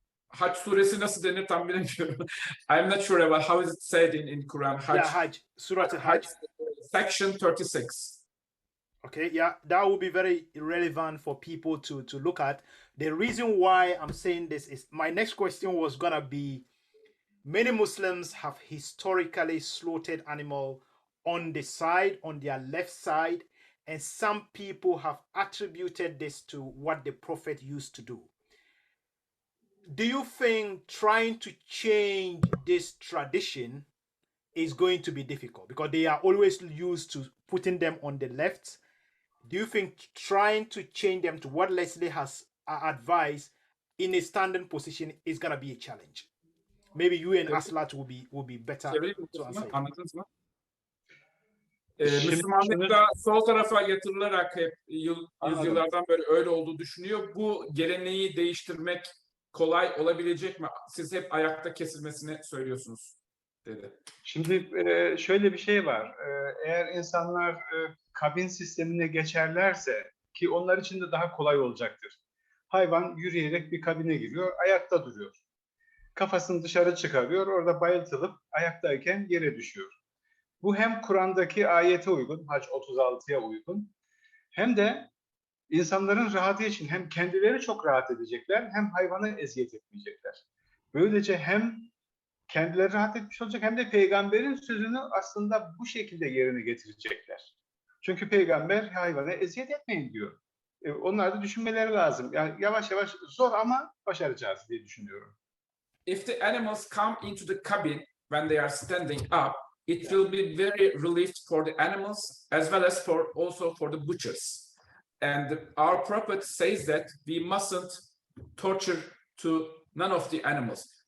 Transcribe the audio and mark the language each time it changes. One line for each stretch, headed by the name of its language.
Turkish: Hac suresi nasıl denir tam bilmiyorum.
English: I'm not sure about how is it said in Quran. Hajj. Yeah, Hajj. Surah Hajj. Section 36. Okay, yeah, that will be very relevant for people to look at. The reason why I'm saying this is my next question was gonna be, many Muslims have historically slaughtered animal on the side, on their left side, and some people have attributed this to what the Prophet used to do. Do you think trying to change this tradition is going to be difficult because they are always used to putting them on the left? Do you think trying to change them to what Leslie has advised in a standing position is going to be a challenge? Maybe you and Aslat will be better to answer.
Turkish: Anladınız mı? Müslümanlıkta sol tarafa yatırılarak hep yüzyıllardan beri öyle olduğu düşünüyor. Bu geleneği değiştirmek kolay olabilecek mi? Siz hep ayakta kesilmesini söylüyorsunuz dedi. Şimdi şöyle bir şey var. Eğer insanlar kabin sistemine geçerlerse, ki onlar için de daha kolay olacaktır. Hayvan yürüyerek bir kabine giriyor, ayakta duruyor. Kafasını dışarı çıkarıyor, orada bayıltılıp ayaktayken yere düşüyor. Bu hem Kur'an'daki ayete uygun, Hac 36'ya uygun, hem de İnsanların rahatı için hem kendileri çok rahat edecekler hem hayvana eziyet etmeyecekler. Böylece hem kendileri rahat etmiş olacak hem de peygamberin sözünü aslında bu şekilde yerine getirecekler. Çünkü peygamber hayvana eziyet etmeyin diyor. Onlar da düşünmeleri lazım. Yani yavaş yavaş zor ama başaracağız diye düşünüyorum.
English: If the animals come into the cabin when they are standing up, it will be very relieved for the animals as well as also for the butchers. And our prophet says that we mustn't torture to none of the animals.